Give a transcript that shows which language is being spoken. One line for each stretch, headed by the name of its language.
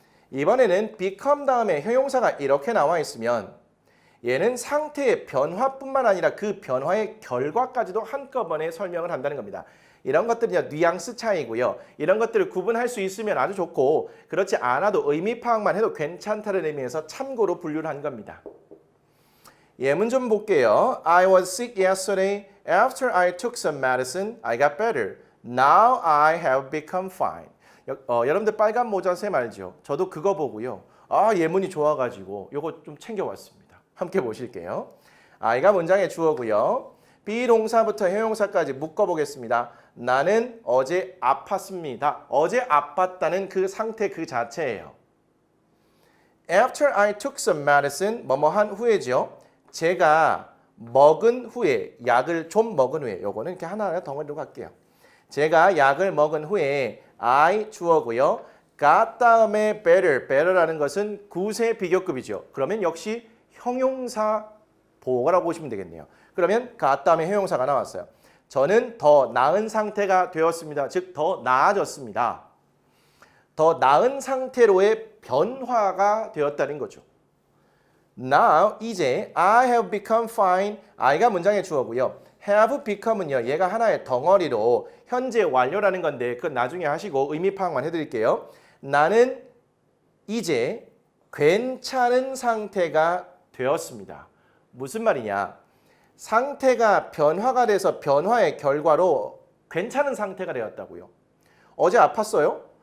Korean: 이번에는 become 다음에 형용사가 이렇게 나와 있으면 얘는 상태의 변화뿐만 아니라 그 변화의 결과까지도 한꺼번에 설명을 한다는 겁니다. 이런 것들은 뉘앙스 차이고요. 이런 것들을 구분할 수 있으면 아주 좋고 그렇지 않아도 의미 파악만 해도 괜찮다는 의미에서 참고로 분류를 한 겁니다. 예문 좀 볼게요.
English: I was sick yesterday. After I took some medicine, I got better. Now I have become fine.
Korean: 여러분들 빨간 모자 쌤 알죠? 저도 그거 보고요. 예문이 좋아가지고 요거 좀 챙겨왔습니다. 함께 보실게요. I가 문장의 주어고요. 비동사부터 형용사까지 묶어보겠습니다. 나는 어제 아팠습니다. 어제 아팠다는 그 상태 그 자체예요.
English: After I took some medicine,
Korean: 뭐뭐한 후에죠. 제가 먹은 후에, 약을 좀 먹은 후에, 요거는 이렇게 하나하나 덩어리로 갈게요. 제가 약을 먹은 후에 I 주어고요. got 다음에 better라는 것은 구세 비교급이죠. 그러면 역시 형용사 보호라고 보시면 되겠네요. 그러면 got 다음에 형용사가 나왔어요. 저는 더 나은 상태가 되었습니다. 즉 더 나아졌습니다. 더 나은 상태로의 변화가 되었다는 거죠.
English: Now
Korean: 이제
English: I have become fine.
Korean: I가 문장의 주어고요. have become은요. 얘가 하나의 덩어리로 현재 완료라는 건데 그건 나중에 하시고 의미 파악만 해드릴게요. 나는 이제 괜찮은 상태가 되었습니다. 무슨 말이냐? 상태가 변화가 돼서 변화의 결과로 괜찮은 상태가 되었다고요. 어제 아팠어요?